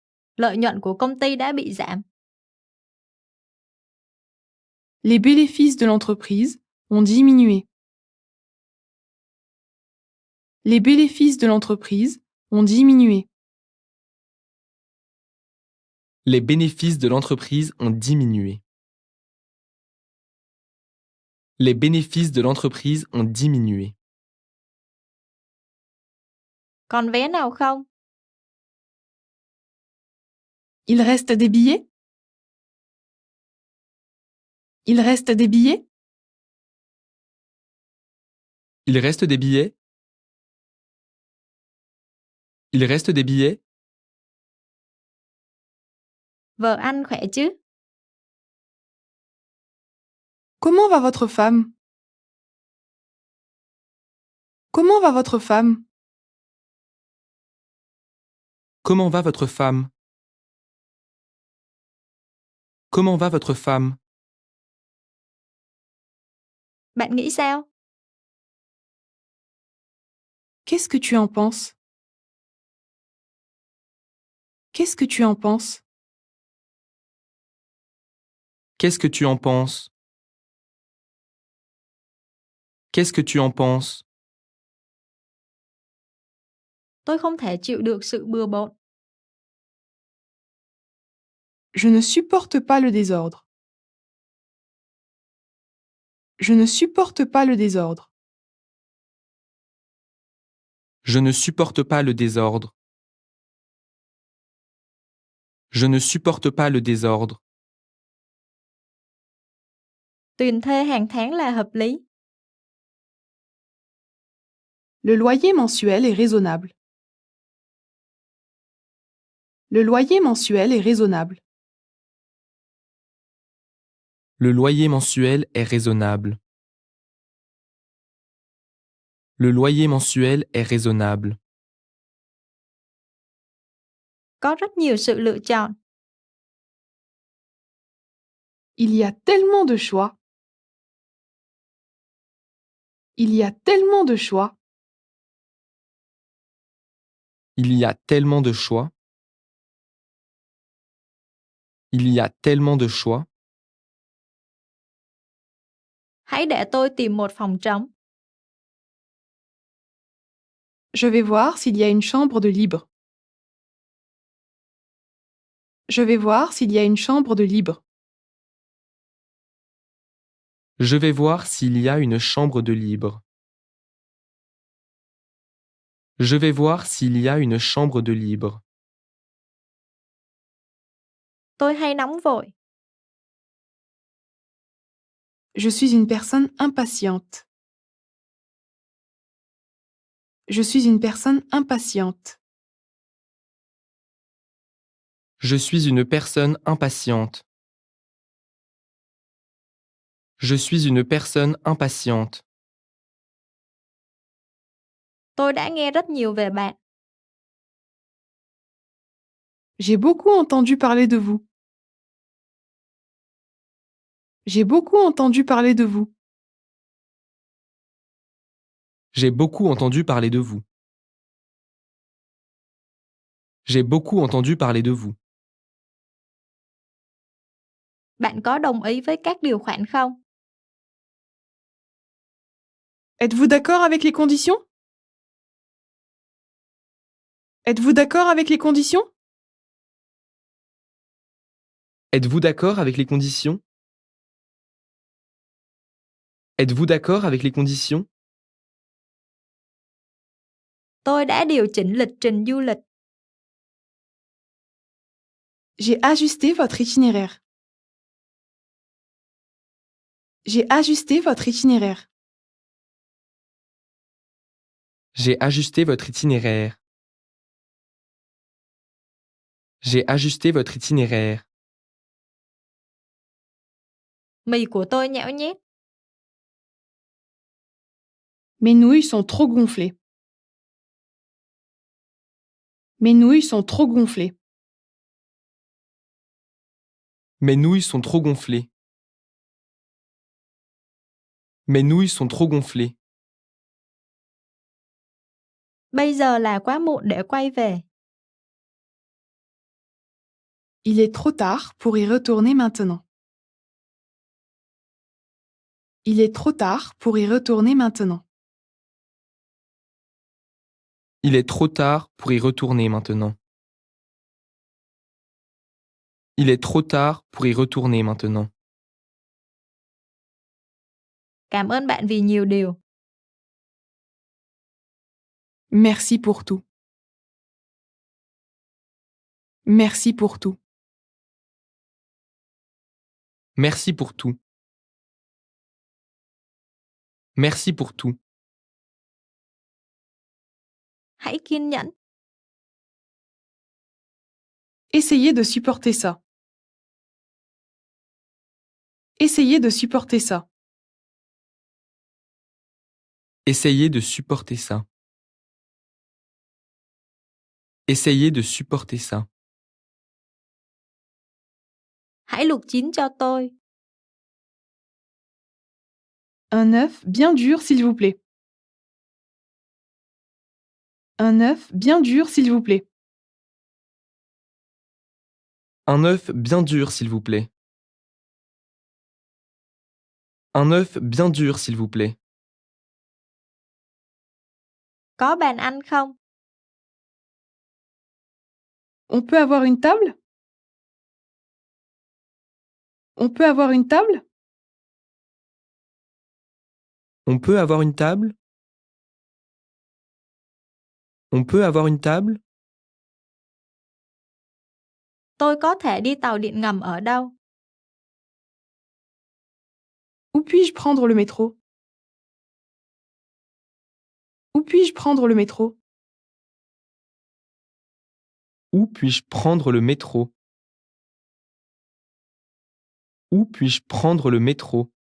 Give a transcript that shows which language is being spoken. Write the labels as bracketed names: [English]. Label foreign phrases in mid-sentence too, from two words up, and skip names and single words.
[Vietnamese] Lợi nhuận của công ty đã bị giảm. [French] Les bénéfices de l'entreprise ont diminué. Les bénéfices de l'entreprise ont diminué. Les bénéfices de l'entreprise ont diminué. Les bénéfices de l'entreprise ont diminué. [Vietnamese] Còn vé nào không? [French] Il reste des billets? Il reste des billets? Il reste des billets? Il reste des billets? [Vietnamese] Vợ anh khỏe chứ? [French] Comment va votre femme? Comment va votre femme? Comment va votre femme? Comment va votre femme? [Vietnamese] Bạn nghĩ sao? [French] Qu'est-ce que tu en penses? Qu'est-ce que tu en penses? Qu'est-ce que tu en penses? Qu'est-ce que tu en penses? [Vietnamese] Tôi không thể chịu được sự bừa bộn. [French] Je ne supporte pas le désordre. Je ne supporte pas le désordre. Je ne supporte pas le désordre. Je ne supporte pas le désordre. [Vietnamese] Tiền thuê hàng tháng là hợp lý. [French] Le loyer mensuel est raisonnable. Le loyer mensuel est raisonnable. Le loyer mensuel est raisonnable. Le loyer mensuel est raisonnable. [Vietnamese] Có rất nhiều sự lựa chọn. [French] Il y a tellement de choix. Il y a tellement de choix. Il y a tellement de choix. Il y a tellement de choix. [Vietnamese] Hãy để tôi tìm một phòng trống. [French] Je vais voir s'il y a une chambre de libre. Je vais voir s'il y a une chambre de libre. Je vais voir s'il y a une chambre de libre. Je vais voir s'il y a une chambre de libre. [Vietnamese] Tôi hay nóng vội. [French] Je suis une personne impatiente. Je suis une personne impatiente. Je suis une personne impatiente. Je suis une personne impatiente. [Vietnamese] Tôi đã nghe rất nhiều về bạn. [French] J'ai beaucoup entendu parler de vous. J'ai beaucoup entendu parler de vous. J'ai beaucoup entendu parler de vous. J'ai beaucoup entendu parler de vous. [Vietnamese] Bạn có đồng ý với các điều khoản không? [French] Êtes-vous d'accord avec les conditions? Êtes-vous d'accord avec les conditions? Êtes-vous d'accord avec les conditions? Êtes-vous d'accord avec les conditions? [Vietnamese] Tôi đã điều chỉnh lịch trình du lịch. [French] J'ai ajusté votre itinéraire. J'ai ajusté votre itinéraire. J'ai ajusté votre itinéraire. J'ai ajusté votre itinéraire. [Vietnamese] Mì của tôi nhão nhét. [French] Mes nouilles sont trop gonflées. Mes nouilles sont trop gonflées. Mes nouilles sont trop gonflées. Mes nouilles sont trop gonflées. [Vietnamese] Bây giờ là quá muộn để quay về. [French] Il est trop tard pour y retourner maintenant. Il est trop tard pour y retourner maintenant. Il est trop tard pour y retourner maintenant. Il est trop tard pour y retourner maintenant. [Vietnamese] Cảm ơn bạn vì nhiều điều. [French] Merci pour tout. Merci pour tout. Merci pour tout. Merci pour tout. [Vietnamese] Hãy kiên nhẫn. [French] Essayez de supporter ça. Essayez de supporter ça. Essayez de supporter ça. Essayez de supporter ça. [Vietnamese] Hãy luộc chín cho tôi. [French] Un œuf bien dur, s'il vous plaît. Un œuf bien dur, s'il vous plaît. Un œuf bien dur, s'il vous plaît. Un œuf bien dur, s'il vous plaît. [Vietnamese] Có bàn ăn không? [French] On peut avoir une table? On peut avoir une table? On peut avoir une table? On peut avoir une table? [Vietnamese] Tôi có thể đi tàu điện ngầm ở đâu? [French] Où puis-je prendre le métro? Où puis-je prendre le métro? Où puis-je prendre le métro? Où puis-je prendre le métro?